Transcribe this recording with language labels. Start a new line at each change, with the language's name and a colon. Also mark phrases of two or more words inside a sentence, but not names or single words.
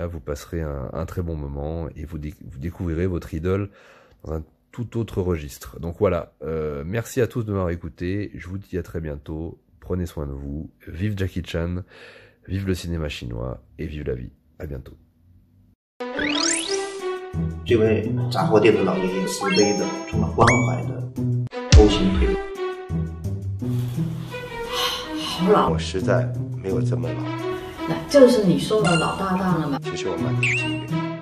French: Vous passerez un très bon moment et vous découvrirez votre idole dans un tout autre registre. Donc voilà, merci à tous de m'avoir écouté, je vous dis à très bientôt, prenez soin de vous, vive Jackie Chan, vive le cinéma chinois et vive la vie, à bientôt.
Chinese: 这位杂货店的老爷爷慈悲的、充满关怀的勾心推理。好老，我实在没有这么老。那就是你说的老搭档了吗？其实我蛮年轻的。